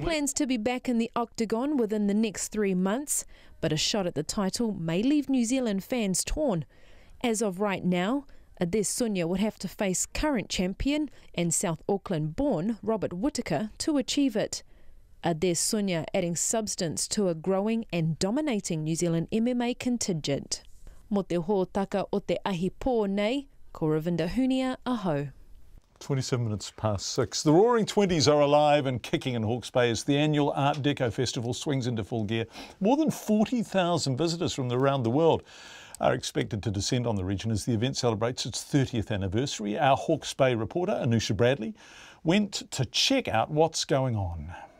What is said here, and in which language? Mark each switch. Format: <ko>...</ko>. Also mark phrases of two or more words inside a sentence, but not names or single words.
<en>He plans to be back in the octagon within the next 3 months, but a shot at the title may leave New Zealand fans torn. As of right now, Adesanya would have to face current champion and South Auckland-born Robert Whittaker to achieve it. Adesanya adding substance to a growing and dominating New Zealand MMA contingent.</en> <mi>Mo te hōtaka o te ahi pō nei, ko Ravinda Hunia, aho.</mi> <en>27 minutes past 6. The Roaring Twenties are alive and kicking in Hawke's Bay as the annual Art Deco Festival swings into full gear. More than 40,000 visitors from around the world are expected to descend on the region as the event celebrates its 30th anniversary. Our Hawke's Bay reporter, Anusha Bradley, went to check out what's going on.</en>